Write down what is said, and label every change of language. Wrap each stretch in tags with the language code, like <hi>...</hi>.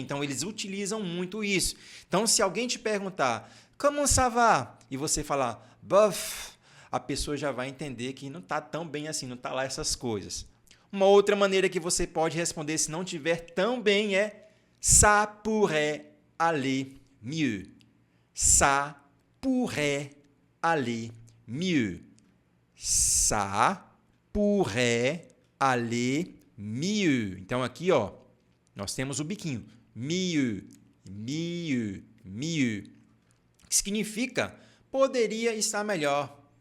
<pt>Então, eles utilizam muito isso. Então, se alguém te perguntar, como</pt> <fr>ça va?</fr> <pt>E você falar, bof, a pessoa já vai entender que não está tão bem assim, não está lá essas coisas. Uma outra maneira que você pode responder se não estiver tão bem é</pt> <fr>ça pourrait aller mieux. Ça pourrait aller mieux. Ça pourrait aller mieux.</fr> <pt>Então, aqui, nós temos o biquinho.</pt> <fr>Mieux, mieux, mieux.</fr> <pt>Que significa poderia estar melhor.</pt>